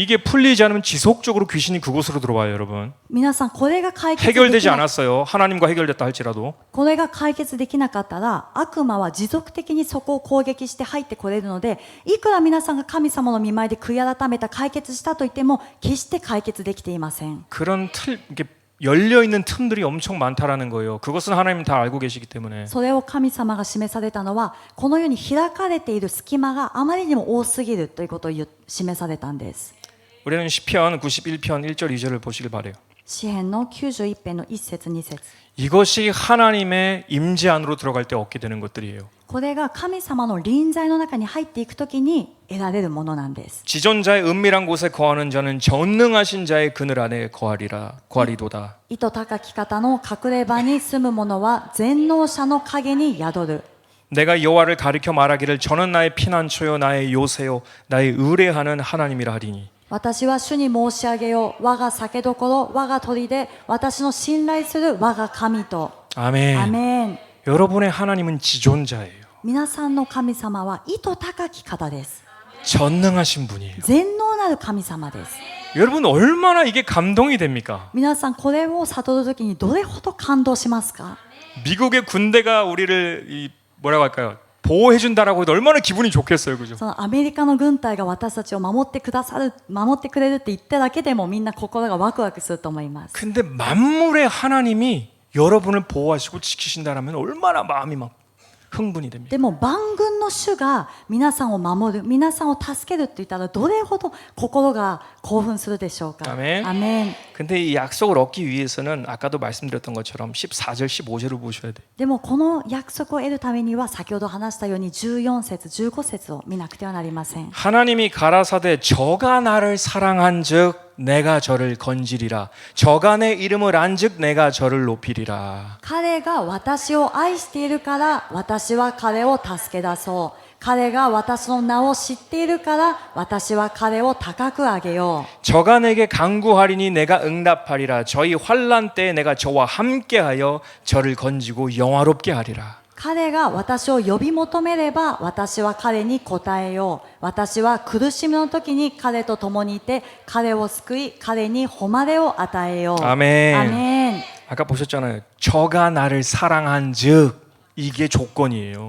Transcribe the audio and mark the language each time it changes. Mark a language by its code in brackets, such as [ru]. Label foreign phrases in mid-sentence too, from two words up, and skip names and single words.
[ko] 이게 풀리지 않으면 지속적으로 귀신이 그곳으로 들어와요, 여러분. [ja] 皆さんこれが解決でき [ko] 해결되지 [ja] ない [ko] 않았어요. 하나님과 해결됐다 할지라도. [ja] これが解決できなかったら悪魔は持続的にそこを攻撃して入ってこれるのでいくら皆さんが神様の御前で悔い改めた解決したと言っても決して解決できていません。 [ko] 그런 이게 열려 있는 틈들이 엄청 많다라는 거예요. 그것은 하나님 다 알고 계시기 때문에. [ja] それを神様が示されたのはこの世に開かれている隙間があまりにも多すぎるということを示されたんです。 [ko] 우리는 시편 91편 1절 2절을 보시길 바래요. [ja] 詩編の91編の1節2節 [ko] 이것이 하나님의 임재 안으로 들어갈 때 얻게 되는 것들이에요. [ja] これが神様の臨在の中に入っていくときに得られるものなんです。 [ko] 지존자의 은밀한 곳에 거하는 자는 전능하신 자의 그늘 안에 거하리도다. [ja] 意図高き方の隠れ場に住む者は全能者の影に宿る。 [ko] 내가 여호와를 가리켜 말하기를 저는 나의 피난처요 나의 요새요 나의 의뢰하는 하나님이라 하리니. [ja] 私は主に申し上げよう。我が酒どころ、我が砦、私の信頼する我が神と。 [ko] 아멘. [ja] アメン。 [ko] 여러분의 하나님은 지존자예요. [ja] 皆さんの神様は意図高き方です。 [ko] 전능하신 분이에요. [ja] 全能なる神様です。 [ko] 여러분 얼마나 이게 감동이 됩니까? [ja] 皆さんこれを悟るときにどれほど感動しますか？ [ko] 미국의 군대가 우리를 뭐라고 할까요? 보호해 준다라고 해도 얼마나 기분이 좋겠어요, 그죠? [ja] そのアメリカの軍隊が私たちを守ってくれるって言っただけでもみんな心がワクワクすると思います。 [ko] 근데 만물의 하나님이 여러분을 보호하시고 지키신다라면 얼마나 마음이 막 흥분이 됩니다. [ja] でも万軍の主が皆さんを守る、皆さんを助けるって言ったらどれほど心が興奮するでしょうか。 [ko] 아멘. [ja] アメン。 [ko] 근데 이 약속을 얻기 위해서는 아까도 말씀드렸던 것처럼 14절, 15절을 보셔야 돼요. [ja] でもこの約束を得るためには先ほど話したように14節15節を見なくてはなりません。 [ko] 하나님이 가라사대 저가 나를 사랑한즉 내가 저를 건지리라. 저가 내 이름을 안즉 내가 저를 높이리라. [ja] 彼が私を愛しているから私は彼を助け出そう。彼が私の名を知っているから私は彼を高く上げよう。 [ko] 저가 내게 간구하리니 내가 응답하리라. 저희 환난 때에 내가 저와 함께하여 저를 건지고 영화롭게 하리라. [ja] 彼が私を呼び求めれば私は彼に答えよう。私は苦しみの時に彼と共にいて彼を救い彼に誉れを与えよう。 [ko] 아멘. [ja] アメン。 [ko] 아까 보셨잖아요. 저가 나를 사랑한즉 이게 조건이에요.